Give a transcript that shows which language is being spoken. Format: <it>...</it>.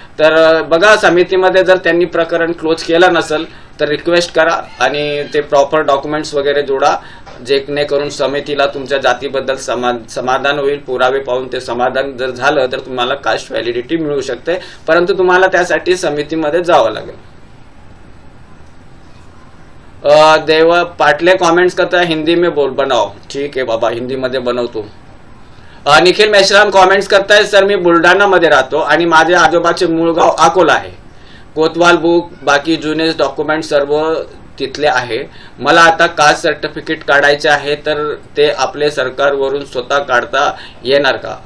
<mr>तर बघा, समितीमध्ये जर त्यांनी प्रकरण क्लोज केलं नसेल तर रिक्वेस्ट करा आणि ते प्रॉपर डॉक्युमेंट्स वगैरे जोडा, जेणेकरून समितीला तुमच्या जातीबद्दल समाधान होईल. पुरावे पाहून ते समाधान जर झालं तर तुम्हाला कास्ट व्हॅलिडिटी मिळू शकते, परंतु तुम्हाला त्यासाठी समितीमध्ये जावं लागेल.</mr> <hi>देवा पाटले कमेंट्स करता है, हिंदी में बोल बनाओ. ठीक है बाबा,</hi> <mr>हिंदी मध्ये बनवतो. निखिल मेश्राम</mr> <hi>कमेंट्स करता है,</hi> <mr>सर मी बुलढाणा मध्ये राहतो आणि माझे आजोबाचे मूळ गाव अकोला आहे. कोतवाल बुक बाकी जुने डॉक्युमेंट सर्व तिथले आहे. मला आता कास्ट सर्टिफिकेट काढायचे आहे तर ते आपले सरकारवरून स्वतः काढता येणार का?</mr>